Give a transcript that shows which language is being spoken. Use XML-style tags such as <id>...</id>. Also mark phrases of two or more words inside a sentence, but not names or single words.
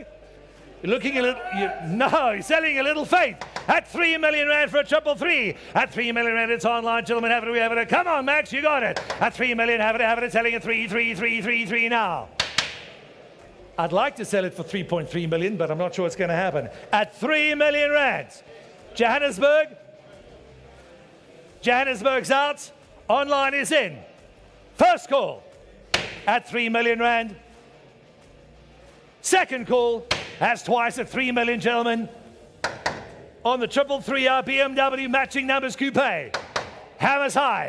<en>You're looking a little, no, you're selling a little faith. At 3 million rand for a triple three. At 3 million rand, it's online, gentlemen, we have it. Come on, Max, you got it. At 3 million, have it, selling at 33333 now. I'd like to sell it for 3.3 million, but I'm not sure it's going to happen. At 3 million rand. Johannesburg? Johannesburg's out. Online is in. First call. At 3 million rand. Second call. That's twice at 3 million, gentlemen. On the 333R BMW matching numbers coupe. Hammers high.</en>